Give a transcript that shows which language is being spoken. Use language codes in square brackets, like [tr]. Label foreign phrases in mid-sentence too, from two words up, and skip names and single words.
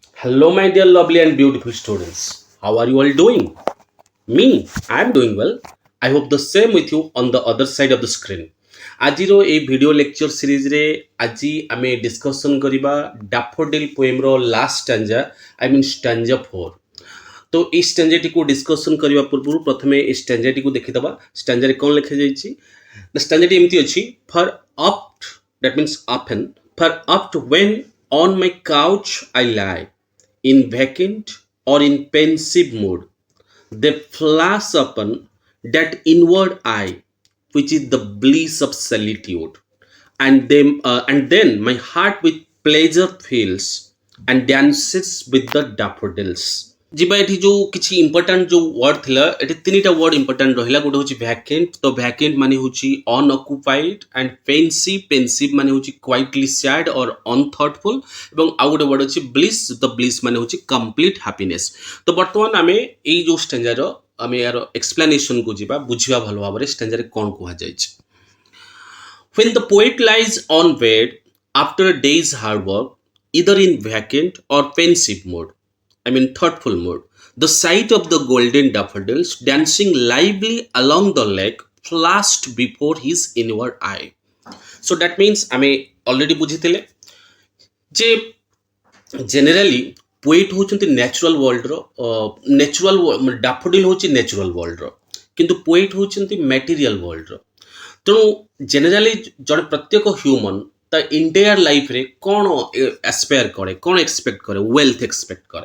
[en] Hello, my dear lovely and beautiful students. How are you all doing? Me, I am doing well. I hope the same with you on the other side of the screen. [or] ଆଜିର এই [en] video lecture seriesରେ [or] ଆଜି ଆମେ ଡିସ୍କସନ୍ କରିବା [en] daffodil poemର last stanza stanza [or] 4। ତ এই ଷ୍ଟାଞ୍ଜାଟିକୁ ଡିସ୍କସନ୍ କରିବା ପୂର୍ବରୁ ପ୍ରଥମେ এই ଷ୍ଟାଞ୍ଜାଟିକୁ ଦେଖିଦେବା। ଷ୍ଟାଞ୍ଜାରେ କ'ଣ ଲେଖାଯାଇଛି? ଷ୍ଟାଞ୍ଜାଟି ଏମିତି ଅଛି, [en] for oft that means often, for oft when on my couch I lie in vacant or in pensive mood, they flash upon that inward eye, which is the bliss of solitude, and then my heart with pleasure fills and dances with the daffodils. [or] ଯିବା ଏଠି ଯୋଉ କିଛି ଇମ୍ପୋର୍ଟାଣ୍ଟ ଯୋଉ ୱାର୍ଡ ଥିଲା, ଏଠି ତିନିଟା ୱାର୍ଡ ଇମ୍ପୋର୍ଟାଣ୍ଟ ରହିଲା। ଗୋଟେ ହଉଛି ଭ୍ୟାକେଣ୍ଟ, ତ ଭ୍ୟାକେଣ୍ଟ ମାନେ ହଉଛି ଅନଅକୁପାଇଡ, [en] and pensive [or] ମାନେ ହଉଛି [en] quietly sad or unthoughtful, [or] ଏବଂ ଆଉ ଗୋଟେ ୱାର୍ଡ ଅଛି ବ୍ଲିସ୍, ତ ବ୍ଲିସ୍ ମାନେ ହଉଛି [en] complete happiness. [or] ତ ବର୍ତ୍ତମାନ ଆମେ ଏଇ ଯୋଉ ଷ୍ଟାଞ୍ଜାର ଆମେ ୟାର ଏକ୍ସପ୍ଲାନେସନକୁ ଯିବା, ବୁଝିବା ଭଲ ଭାବରେ ଷ୍ଟାଞ୍ଜାରେ କ'ଣ କୁହାଯାଇଛି। [en] When the poet lies on bed after a day's hard work, either in vacant or pensive mood, thoughtful mood, the sight of the golden daffodils dancing lively along the lake flashed before his inward eye. So that means [or] ଆମେ already ବୁଝିଥିଲେ ଯେ [en] generally poet [or] ହେଉଛନ୍ତି [en] natural worldର daffodil [or] ହେଉଛି [en] natural worldର, [or] କିନ୍ତୁ ପୋଏଟ୍ ହେଉଛନ୍ତି [en] material worldର। [or] ତେଣୁ ଜେନେରାଲି ଜଣେ ପ୍ରତ୍ୟେକ ହ୍ୟୁମନ୍ ତା [en] entire lifeରେ [or] କ'ଣ ଆସ୍ପାୟାର କରେ, କ'ଣ ଏକ୍ସପେକ୍ଟ କରେ, [en] wealth expect [or] କରେ।